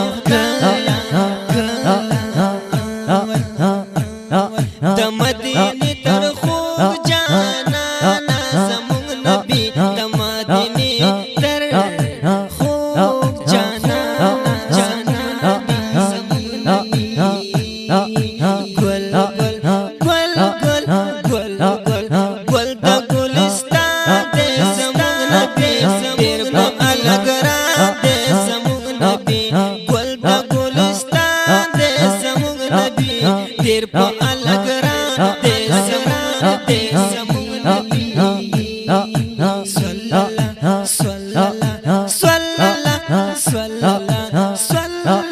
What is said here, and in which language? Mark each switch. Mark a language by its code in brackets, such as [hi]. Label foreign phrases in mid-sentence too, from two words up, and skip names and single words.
[ps] کلا د مدینه تر خوږ جانانا زموږ نبی د مدینه تر خوږ جانانا گل گل گل گل گل گل گل دا گلستان دے زموږ نبی ډیر په الګ را دے زموږ نبی گل دا گلستان دے زموږ نبی ډیر په الګ را دے زموږ نبی [ar] صلی الله صلی الله صلی الله صلی الله صلی